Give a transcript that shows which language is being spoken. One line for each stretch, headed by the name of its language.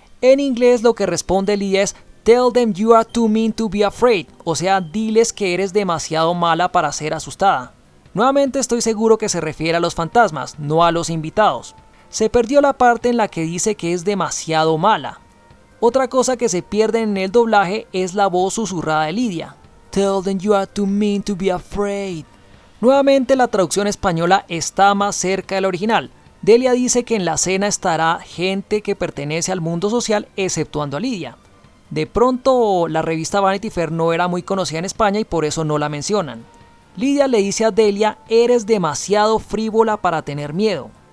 Spanish: En inglés lo que responde Lidia es:
English: tell them you are too mean to be afraid,
Spanish: o sea, diles que eres demasiado mala para ser asustada. Nuevamente estoy seguro que se refiere a los fantasmas, no a los invitados. Se perdió la parte en la que dice que es demasiado mala. Otra cosa que se pierde en el doblaje es la voz susurrada de Lidia.
English: Tell them you are too mean to be afraid.
Spanish: Nuevamente la traducción española está más cerca del original. Delia dice que en la cena estará gente que pertenece al mundo social exceptuando a Lidia. De pronto la revista Vanity Fair no era muy conocida en España y por eso no la mencionan. Lidia le dice a Delia: eres demasiado frívola para tener miedo.